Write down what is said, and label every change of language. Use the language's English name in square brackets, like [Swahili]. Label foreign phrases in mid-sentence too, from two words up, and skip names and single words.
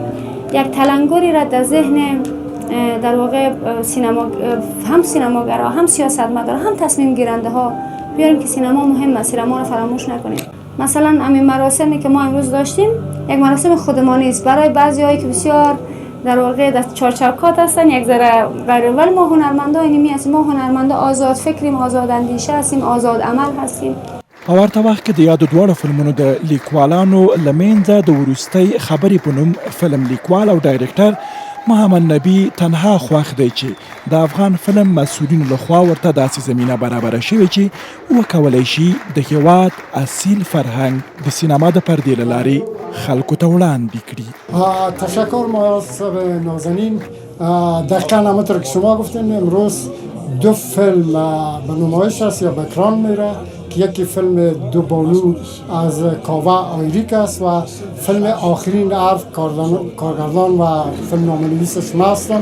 [Persian] یک تلنگری را در ذهن در واقع هم سینماگرا، هم سیاستمدارا، هم تصمیم گیرنده ها بیاریم که سینما مهم است، سینما را فراموش نکنیم. مثلا همین مراسمی که ما امروز داشتیم یک مراسم خودمانی است برای بعضیایی که بسیار در واقع در چارچوکات هستن، یک ذره غیر، ولی ما هنرمندا اینمی هستیم. ما هنرمندا آزاد فکریم، آزاد اندیشه هستیم، آزاد عمل هستیم. [Pashto] په ورته وخت کې د یادو دواړو فلمونو د لیکوالانو له منځه د وروستۍ خبرې په نوم فلم لیکوال او ډایرکټر محمد نبی تنها خوښ دی چې د افغان فلم مسؤلینو لخوا ورته داسې زمینه برابره شوې چې وکولی شي د هېواد اصیل فرهنګ د سینما د پردې له لارې خلکو ته وړاندې کړي. [Persian] تشکر محترم نازنین. دقیقاً همونطور که شما گفتین امروز 2 فیلم به نمایش است یا به اکران میره که یکی فیلم دو بانو از کاوه آیریک است و فیلم آخرین حرف کارگردان و فیلم نامه‌نویسش ما هستم.